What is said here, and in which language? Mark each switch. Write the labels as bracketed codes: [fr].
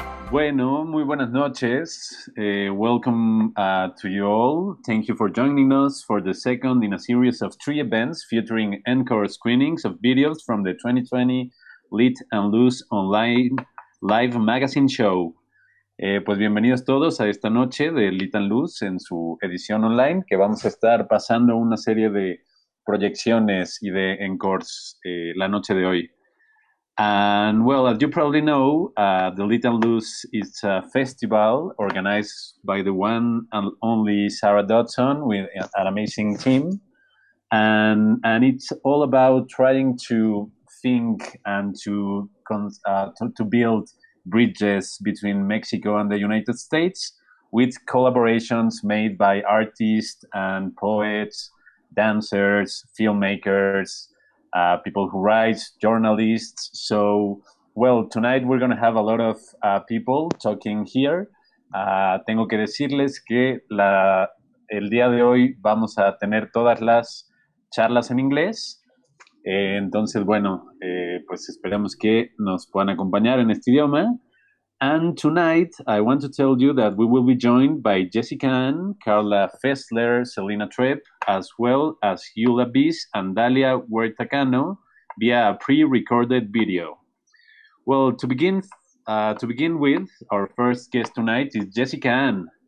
[es] Bueno, muy buenas noches. [en] Welcome to you all. Thank you for joining us for the second in a series of 3 events featuring encore screenings of videos from the 2020 Lit Luz Online Live Magazine Show. [es] Pues bienvenidos todos a esta noche de Lit Luz en su edición online, que vamos a estar pasando una serie de proyecciones y de encores la noche de hoy. [en] And well, as you probably know, the Lit Luz is a festival organized by the one and only Sarah Dodson with an amazing team. And it's all about trying to think and to build bridges between Mexico and the United States with collaborations made by artists and poets, dancers, filmmakers, people who write, journalists. So, well, tonight we're going to have a lot of people talking here. [es] Tengo que decirles que el día de hoy vamos a tener todas las charlas en inglés. Entonces, bueno, pues esperemos que nos puedan acompañar en este idioma. [en] And tonight, I want to tell you that we will be joined by Jessica Ann, Carla Faesler, Selena Trepp, as well as Eula Biss and Dalia Huerta Cano via a pre-recorded video. Well, to begin with, our first guest tonight is Jessica Ann.